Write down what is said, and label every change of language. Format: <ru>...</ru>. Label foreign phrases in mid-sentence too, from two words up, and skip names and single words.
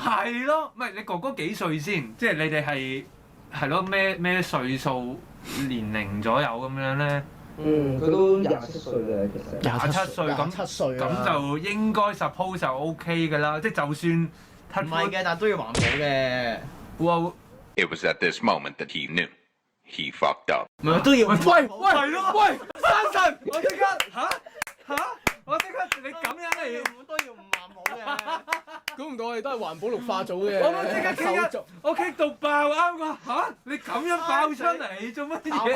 <yue>係咯，唔係你哥哥幾歲先？即係你哋係咯咩歲數年齡左右咁樣咧？佢都27歲嘅其實。 27歲咁就應該 suppose 就 OK 㗎啦，即係就算唔係嘅，但係都要環保嘅。哇</yue> <en>It was at this moment that he knew he fucked up.</en> <yue>唔係都要。係咯，喂，山神，我即刻嚇，我即刻你咁樣嚟都要唔環保估唔到我哋都係環保綠化組嘅。我都即刻傾我傾到爆啱㗎嚇！你咁樣爆出嚟做乜嘢？</yue>